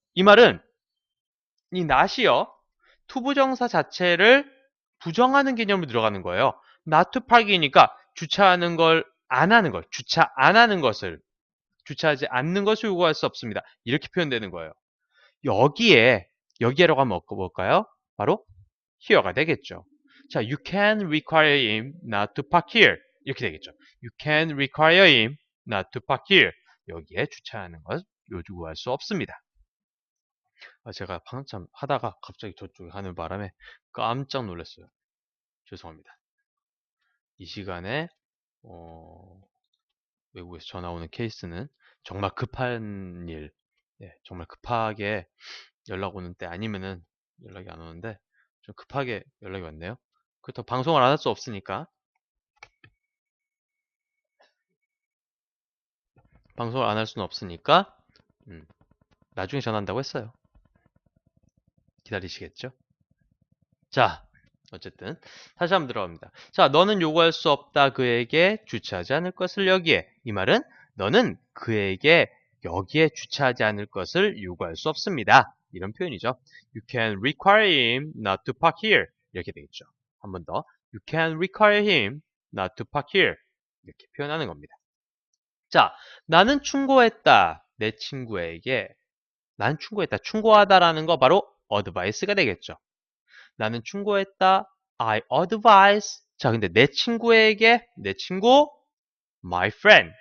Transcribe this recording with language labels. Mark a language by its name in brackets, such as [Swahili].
[Korean] 이 말은 이 not이요. 투부정사 자체를 부정하는 개념으로 들어가는 거예요. [English] not to park [Korean] 이니까 주차하는 걸 안 하는 걸, 주차 안 하는 것을, 주차하지 않는 것을 요구할 수 없습니다. 이렇게 표현되는 거예요. 여기에라고 하면 뭘까요? 바로 here가 되겠죠. [English] 자, you can require him not to park here. [Korean] 이렇게 되겠죠. [English] You can require him not to park here. [Korean] 여기에 주차하는 것 요구할 수 없습니다. 제가 한참 하다가 갑자기 저쪽에 가는 바람에 깜짝 놀랐어요. 죄송합니다. 이 시간에 외국에서 전화 오는 케이스는 정말 급한 일, 정말 급하게 연락 오는 때 아니면은 연락이 안 오는데 좀 급하게 연락이 왔네요. 그렇다고 방송을 안 할 수 없으니까 방송을 안 할 수는 없으니까 나중에 전화한다고 했어요. 기다리시겠죠? 자, 어쨌든 다시 한번 들어갑니다. 자, 너는 요구할 수 없다. 그에게 주차하지 않을 것을 여기에. 이 말은 너는 그에게 여기에 주차하지 않을 것을 요구할 수 없습니다. 이런 표현이죠. [English] You can require him not to park here. [Korean] 이렇게 되겠죠. 한 번 더. [English] You can require him not to park here. [Korean] 이렇게 표현하는 겁니다. 자, 나는 충고했다. 내 친구에게. 난 충고했다. 충고하다라는 거 바로 advice가 되겠죠. 나는 충고했다. [English] I advise. [Korean] 자, 근데 내 친구에게, 내 친구, [English] my friend.